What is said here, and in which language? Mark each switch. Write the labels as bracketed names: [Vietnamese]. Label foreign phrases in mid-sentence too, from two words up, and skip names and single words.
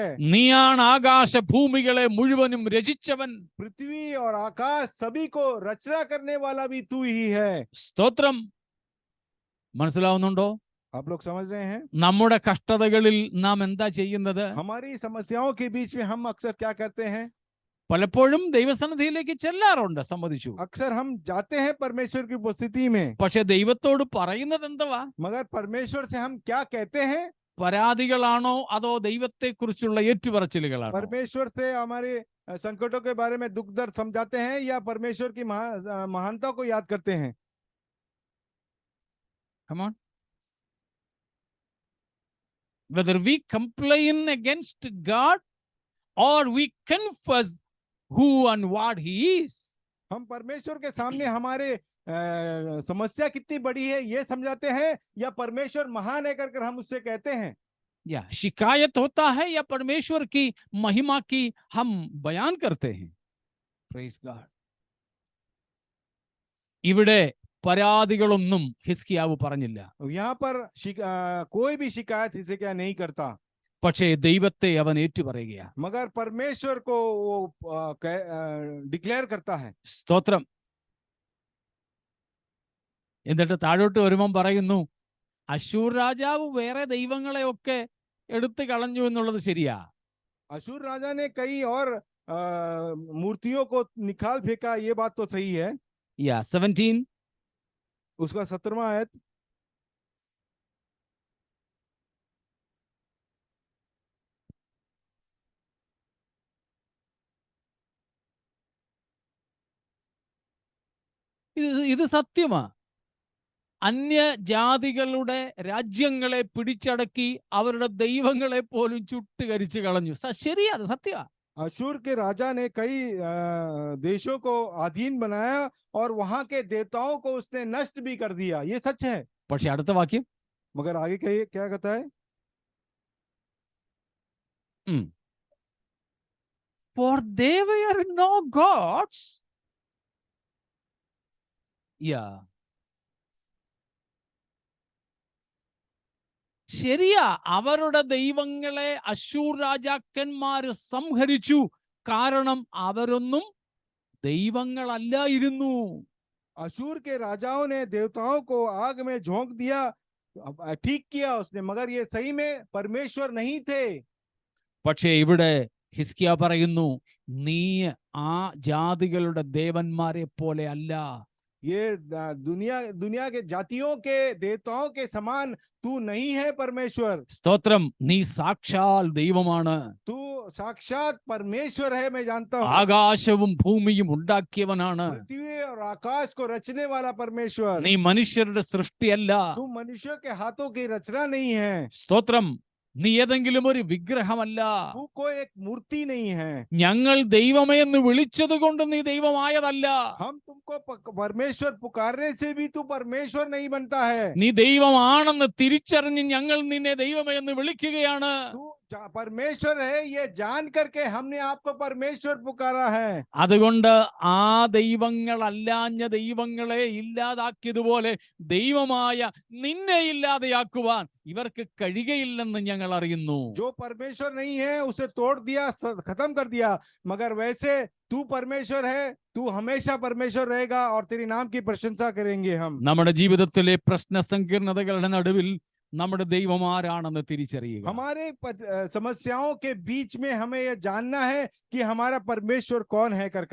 [Malayalam] നീയാണ് ആകാശ ഭൂമികളെ മുഴുവനും രചിച്ചവൻ. [Hindi] पृथ्वी और आकाश सभी को रचना करने वाला भी तू ही है. [Malayalam] സ്തോത്രം. മനസ്സിലാവുന്നുണ്ടോ? [Hindi] आप लोग समझ रहे हैं? [Malayalam] നമ്മുടെ കഷ്ടതകളിൽ നാം എന്താ ചെയ്യുന്നത്? [Hindi] हमारी समस्याओं के बीच में हम अक्सर क्या करते हैं? [Malayalam] പലപ്പോഴും ദൈവസന്നിധിയിലേക്ക് ചെല്ലാറുണ്ട്, സമ്മതിച്ചു. [Hindi] अक्सर हम जाते हैं परमेश्वर की उपस्थिति में, [Malayalam] പക്ഷെ ദൈവത്തോട് പറയുന്നത് എന്തുവാ? [Hindi] मगर परमेश्वर से हम क्या कहते हैं? [Malayalam] പരാതികളാണോ അതോ ദൈവത്തെക്കുറിച്ചുള്ള ഏറ്റുപറച്ചിലുകളാണോ? [Hindi] परमेश्वर से हमारे संकटों के बारे में दुख दर्द समझाते हैं या परमेश्वर की महानता को याद करते हैं? [English] Come on. Whether we complain against God or we confess who and what he is. [Hindi] हम परमेश्वर के सामने हमारे समस्या कितनी बड़ी है ये समझाते हैं या परमेश्वर महान है कर हम उससे कहते हैं? या शिकायत होता है या परमेश्वर की महिमा की हम बयान करते हैं? [English] Praise God. [Malayalam] ഇവിടെ പരാതികളൊന്നും ഹിസ്കിയാവ് പറഞ്ഞില്ല. [Hindi] यहाँ पर कोई भी शिकायत हिजकिय्याह नहीं करता, [Malayalam] പക്ഷേ ദൈവത്തെ അവൻ ഏറ്റുപറയുകയാണ്. [Hindi] मगर परमेश्वर को वो डिक्लेयर करता है. [Malayalam] സ്തോത്രം. എന്നിട്ട് താഴോട്ട് വരുമ്പം പറയുന്നു, അശൂർ രാജാവ് വേറെ ദൈവങ്ങളെയൊക്കെ എടുത്തു കളഞ്ഞു എന്നുള്ളത് ശരിയാ. [Hindi] अशूर राजा ने कई और मूर्तियों को निकाल फेंका, ये बात तो सही है. 17 उसका 17वां आयत. [Malayalam] ഇത് സത്യമാ. അന്യജാതികളുടെ രാജ്യങ്ങളെ പിടിച്ചടക്കി അവരുടെ ദൈവങ്ങളെ പോലും ചുട്ടുകരിച്ചു കളഞ്ഞു. ശരിയാ, അത് സത്യമാ. [Hindi] अशूर के राजा ने कई देशों को अधीन बनाया और वहां के देवताओं को उसने नष्ट भी कर दिया, ये सच है. [Malayalam] പക്ഷെ അടുത്ത വാക്യം, [Hindi] मगर आगे कहिए क्या कहता है. [English] For they were no gods. [Malayalam] ശരിയാ, അവരുടെ ദൈവങ്ങളെ അശൂർ രാജാക്കന്മാര് സംഹരിച്ചു. കാരണം അവരൊന്നും ദൈവങ്ങളല്ലായിരുന്നു. [Hindi] अशूर के राजाओं ने देवताओं को आग में झोंक दिया, ठीक किया उसने, मगर ये सही में परमेश्वर नहीं थे. [Malayalam] പക്ഷേ ഇവിടെ ഹിസ്കിയ പറയുന്നു, നീ ആ ജാതികളുടെ ദേവന്മാരെ പോലെ അല്ല. [Hindi] ये दुनिया के जातियों के देवताओं के समान तू नहीं है परमेश्वर. [Malayalam] സ്തോത്രം. നീ സാക്ഷാൽ ദൈവമാണ്. [Hindi] तू साक्षात परमेश्वर है, मैं जानता हूँ. [Malayalam] ആകാശവും ഭൂമിയും ഉണ്ടാക്കിയവനാണ്. [Hindi] पृथ्वी और आकाश को रचने वाला परमेश्वर. [Malayalam] നീ മനുഷ്യരുടെ സൃഷ്ടിയല്ല. [Hindi] तू मनुष्य के हाथों की रचना नहीं है. [Malayalam] സ്തോത്രം. നീ ഏതെങ്കിലും ഒരു വിഗ്രഹമല്ല. [Hindi] तू कोई एक मूर्ति नहीं है. [Malayalam] ഞങ്ങൾ ദൈവമേ എന്ന് വിളിച്ചത് കൊണ്ട് നീ ദൈവമായതല്ല. [Hindi] हम तुमको परमेश्वर पुकारने से भी तू परमेश्वर नहीं बनता है. [Malayalam] നീ ദൈവമാണെന്ന് തിരിച്ചറിഞ്ഞ് ഞങ്ങൾ നിന്നെ ദൈവമേ എന്ന് വിളിക്കുകയാണ്. [Hindi] तू परमेश्वर है ये जान करके हमने आपको परमेश्वर पुकारा है. [Malayalam] അതുകൊണ്ട് ആ ദൈവങ്ങളല്ലാഞ്ഞ ദൈവങ്ങളെ ഇല്ലാതാക്കിയതുപോലെ ദൈവമായ നിന്നെ ഇല്ലാതെയാക്കുവാൻ ഇവർക്ക് കഴിയുകയില്ലെന്ന് ഞങ്ങൾ അറിയുന്നു. [Hindi] जो परमेश्वर नहीं है उसे तोड़ दिया, खत्म कर दिया, मगर वैसे तू परमेश्वर है, तू हमेशा परमेश्वर रहेगा और तेरी नाम की प्रशंसा करेंगे हम. [Malayalam] നമ്മുടെ ജീവിതത്തിലെ പ്രശ്ന സങ്കീർണതകളുടെ നടുവിൽ നമ്മുടെ ദൈവം ആരാണെന്ന് തിരിച്ചറിയുക. [Hindi] हमारे समस्याओं के बीच में हमें यह जानना है कि हमारा परमेश्वर कौन है कर